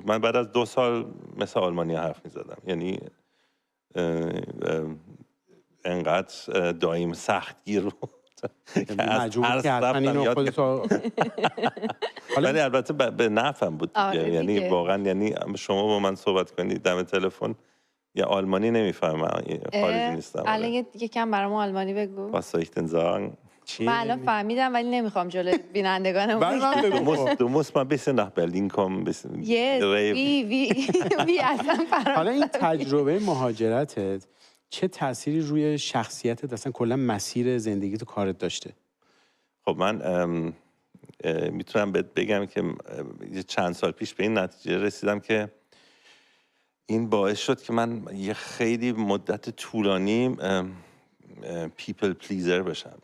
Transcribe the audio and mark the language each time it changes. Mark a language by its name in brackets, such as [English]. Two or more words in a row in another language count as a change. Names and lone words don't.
[Persian] من بعد از 2 سال مثل آلمانی حرف می‌زدم. یعنی انقدر دایم سختگیر بود که از هر ولی البته به نفعم بود دیگه. یعنی واقعا یعنی شما با من صحبت کنید دم تلفن یا آلمانی نمیفهمم، خارجی نیستم. الان یکم برام آلمانی بگو. [German] Was soll ich denn sagen? [Persian] من الان فهمیدم ولی نمیخوام جلوی بینندگانم بگم. [German] Du musst mal ein bisschen nach Berlin kommen, ein bisschen [Persian] حالا این تجربه مهاجرتت چه تأثیری روی شخصیتت، اصلا کلا مسیر زندگیت و کارت داشته؟ خب من میتونم بهت بگم که چند سال پیش به این نتیجه رسیدم که این باعث شد که من یه خیلی مدت طولانی [English] people pleaser [Persian] بشم.